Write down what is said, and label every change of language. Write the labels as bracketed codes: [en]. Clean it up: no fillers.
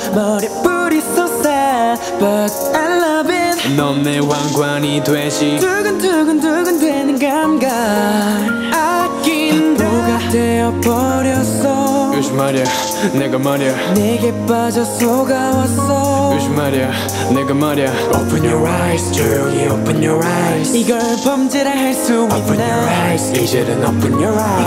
[ko] 머리뿌리 [en] so sad, but I love it. [ko] 넌 내 왕관이 되지. 두근두근 두근 되는 감각. 아낀다. 바보가 되어버렸어. 요즘 말이야, 내가 말이야. 내게 빠져 속아왔어. 요즘 말이야, 내가 말이야. [en] Open your eyes, [ko] 조용히 [en] open your eyes. [ko] 이걸 범죄라 할 수 있나? [en] Open your eyes, [ko] 이제는 [en] open your eyes.